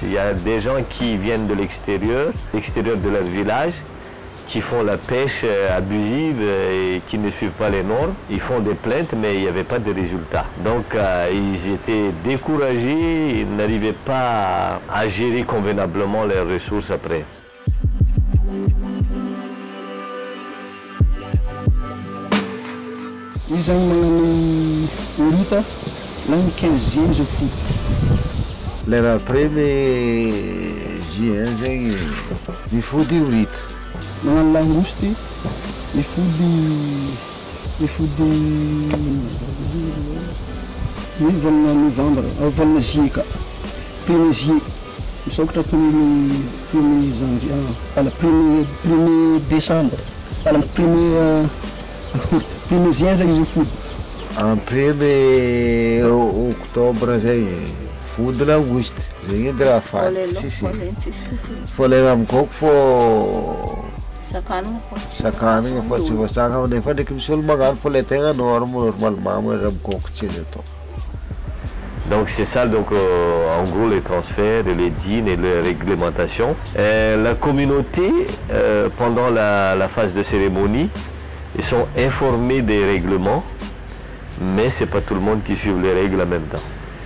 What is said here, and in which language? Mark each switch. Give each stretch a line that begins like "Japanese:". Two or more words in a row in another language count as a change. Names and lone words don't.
French: Il y a des gens qui viennent de l'extérieur de leur village, qui font la pêche abusive et qui ne suivent pas les normes. Ils font des plaintes, mais il n'y avait pas de résultat. Donc ils étaient découragés, ils n'arrivaient pas à gérer convenablement leurs ressources après.
Malagasy: Izy zany magnano horita na ny 15 juin izy fody. Lera
French: premier juin
Malagasy: zegny mifody horita. Magnano langouste mifody volana novembre, volana juillet ka.
French: Premier juillet
Malagasy: misokatra
French: premier janvier, premier décembre, premier juin
Malagasy: zegny izy fody.
French: En premier octobre
Malagasy: zegny fody langouste. Zegny edy raha faty. Tsisy. Fôlena am'kôko fô sakanagna fô tsy voasaka nefa ndraiky misy olo magnano fô le tegna normalement moa am'kôko tsy azo atao.
French: Donc c'est ça, donc, en gros les transferts, les dînes et les réglementations. La communauté, pendant la phase de cérémonie, ils sont informés des règlements, mais ce n'est pas tout le monde qui suit les règles en même temps.